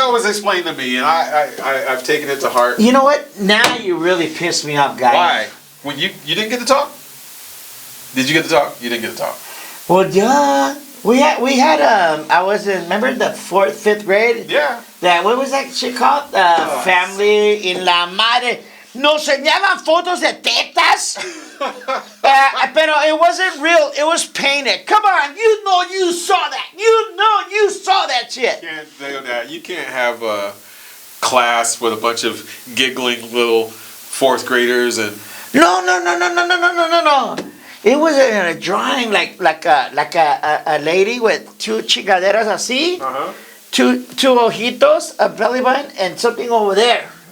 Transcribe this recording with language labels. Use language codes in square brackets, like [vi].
[en] how it was explained to me, and I've taken it to heart. You know what? Now you really pissed me off, guy. Why? When you didn't get to talk? Did you get to talk? You didn't get to talk. Well, yeah. We had I was in, remember the 4th, 5th grade? Yeah. That, what was that shit called? Family in [es] la madre. Nos enseñaban fotos de tetas. Pero [en] it wasn't real. It was painted. Come on, you know you saw that. You know you saw that shit. You can't have a class with a bunch of giggling little 4th graders and No. It was a drawing like a lady with two [es] chingaderas así, [en] two [es] ojitos, [en] a belly button, and something over there.